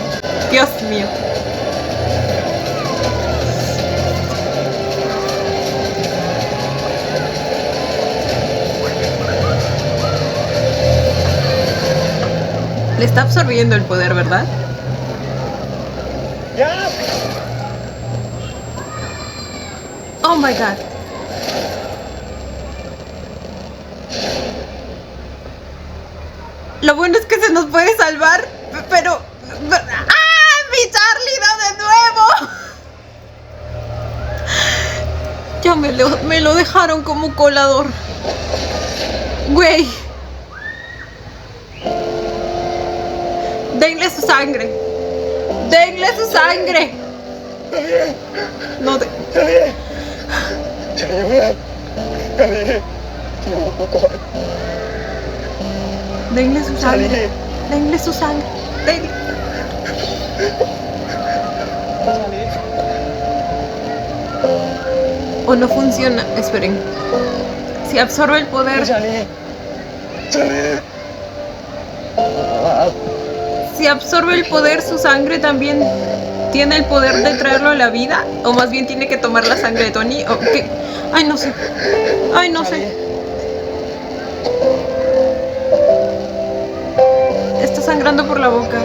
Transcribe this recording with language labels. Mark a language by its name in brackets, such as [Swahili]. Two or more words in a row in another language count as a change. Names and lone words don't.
[Spanish] Dios mío. Le está absorbiendo el poder, ¿verdad? [Thai] ยา [English] Oh my god. [Spanish] Lo bueno es que se nos puede salvar, pero... ¡Ah! ¡Mi Charlie no de nuevo! Ya me lo dejaron como colador. Güey. Denle su sangre. Denle su sangre. No te... [Thai] ชาลีเพื่อนชาลีอยู่กูก่อน [Spanish] Denle su [Thai] ชาลี [Spanish] sangre. Denle su sangre. Denle. [Thai] ชาลี [Spanish] O no funciona. Esperen. Si absorbe el poder. [Thai] ชาลีชาลี [Spanish] Si absorbe el poder, su sangre también tiene el poder de traerlo a la vida. O más bien tiene que tomar la sangre de Tony. ¿O qué? Ay, no sé. Ay, no sé. Está sangrando por la boca.